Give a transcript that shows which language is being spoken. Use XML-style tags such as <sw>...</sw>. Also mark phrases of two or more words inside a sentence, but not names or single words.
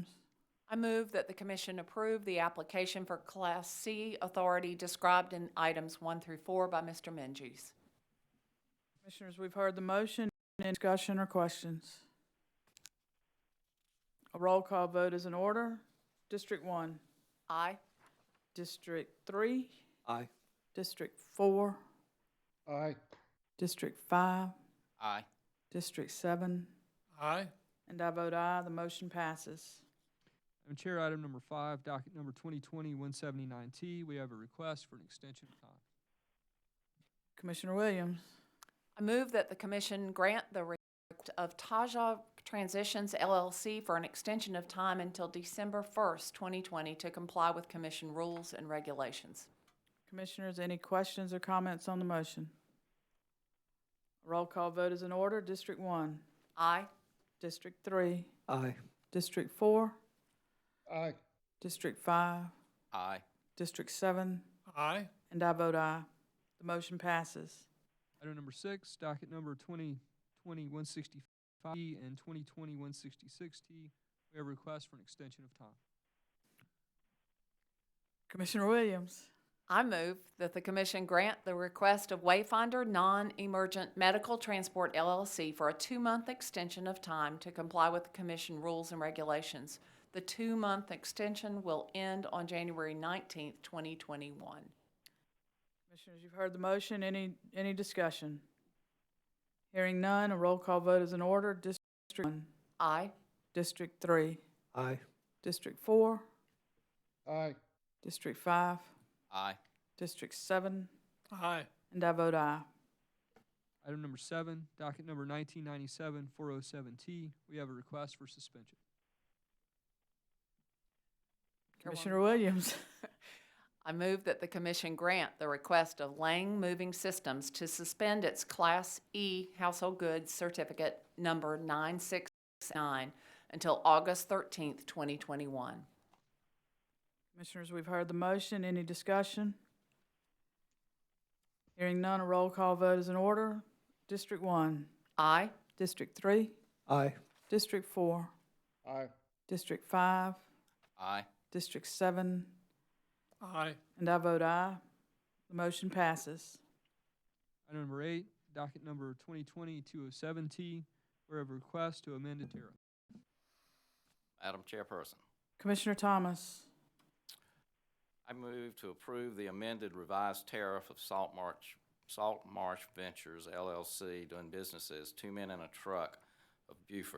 <en>I move that the commission approve the application for Class C authority described in items 1 through 4 by Mr. Menges. Commissioners, we've heard the motion. Any discussion or questions? A roll call vote is in order. District 1. Aye. District 3. Aye. District 4. Aye. District 5. Aye. District 7. Aye. And I vote aye. The motion passes. Madam Chair, item number 5, docket number 2020-179T, we have a request for an extension of time. Commissioner Williams. I move that the commission grant the request of Taja Transitions LLC for an extension of time until December 1st, 2020 to comply with commission rules and regulations. Commissioners, any questions or comments on the motion? A roll call vote is in order. District 1. Aye. District 3. Aye. District 4. Aye. District 5. Aye. District 7. Aye. And I vote aye. The motion passes. Item number 6, docket number 2020-165T and 2020-166T, we have a request for an extension of time. Commissioner Williams. I move that the commission grant the request of Wayfinder Non-Emergent Medical Transport LLC for a 2-month extension of time to comply with the commission rules and regulations. The 2-month extension will end on January 19th, 2021. Commissioners, you've heard the motion. Any discussion? Hearing none, a roll call vote is in order. District 1. Aye. District 3. Aye. District 4. Aye. District 5. Aye. District 7. Aye. And I vote aye. Item number 7, docket number 1997-407T, we have a request for suspension. Commissioner Williams. I move that the commission grant the request of Lang Moving Systems to suspend its Class E household goods certificate number 969 until August 13th, 2021. Commissioners, we've heard the motion. Any discussion? Hearing none, a roll call vote is in order. District 1. Aye. District 3. Aye. District 4. Aye. District 5. Aye. District 7. Aye. And I vote aye. The motion passes. Item number 8, docket number 2020-207T, we have a request to amend a tariff. Madam Chairperson, Commissioner Thomas. I move to approve the amended revised tariff of Salt Marsh Ventures LLC doing business as 2 Men and a Truck of Beaufort.</en>